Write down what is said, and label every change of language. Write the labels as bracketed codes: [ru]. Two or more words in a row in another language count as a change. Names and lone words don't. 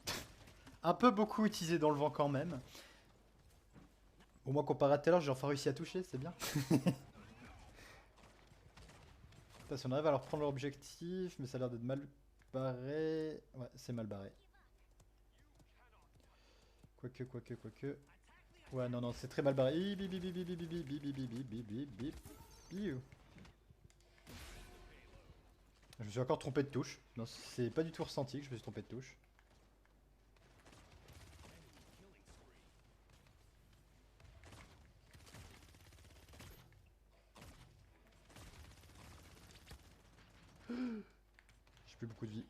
[fr] Un peu beaucoup utilisé dans le vent quand même. Au moins comparé à tout à l'heure, j'ai enfin réussi à toucher, c'est bien. Si on arrive à leur prendre leur objectif, mais ça a l'air d'être mal barré. Ouais, c'est mal barré. Quoique. Ouais, non, c'est très mal barré. Bip, bip, bip, bip, bip, bip, bip, bip, bip, bip, bip, bip, bip. Biou. Je me suis encore trompé de touche. Non, c'est pas du tout ressenti que je me suis trompé de touche. J'ai plus beaucoup de vie.